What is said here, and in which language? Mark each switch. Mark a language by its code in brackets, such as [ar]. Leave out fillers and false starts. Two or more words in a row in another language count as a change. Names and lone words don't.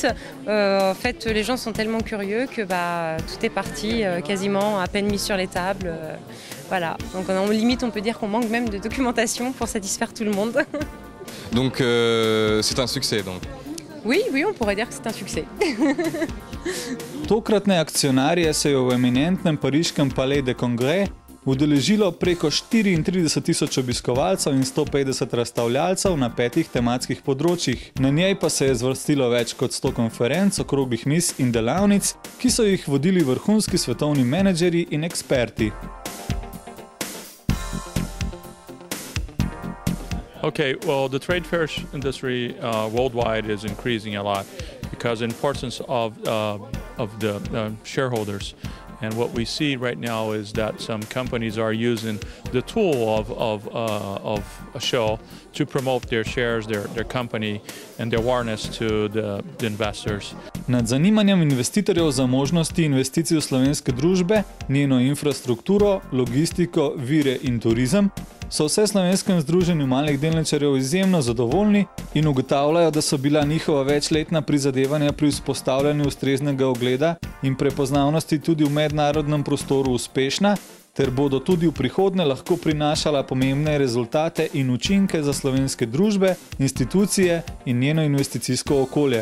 [fr] En fait, les gens sont tellement curieux que tout est parti quasiment à peine mis sur les tables. Voilà, donc limite on peut dire qu'on manque même de documentation pour satisfaire tout le monde. Donc c'est un succès donc. Oui, on pourrait dire que c'est un succès. [sl] Tokratne akcionarje se je v eminentnem pariškem Palais des Congrès udeležilo preko 34.000 obiskovalcev in 150 razstavljalcev na 5 tematskih področjih. Na njej pa se je zvrstilo več kot 100 konferenc, okroglih miz in delavnic, ki so jih vodili vrhunski svetovni menedžerji in eksperti. [en] Okay, well, the trade fair industry worldwide is increasing a lot because of the importance of the shareholders. And what we see right now is that some companies are using the tool of a show to promote their shares, their company, and their awareness to the investors. [sl] Nad zanimanjem investitorjev za možnosti investicij v slovenske družbe, njeno infrastrukturo, logistiko, vire in turizem so v Vseslovenskem združenju malih delničarjev izjemno zadovoljni in ugotavljajo, da so bila njihova večletna prizadevanja pri vzpostavljanju ustreznega ugleda in prepoznavnosti tudi v mednarodnem prostoru uspešna, ter bodo tudi v prihodnje lahko prinašala pomembne rezultate in učinke za slovenske družbe, institucije in njeno investicijsko okolje.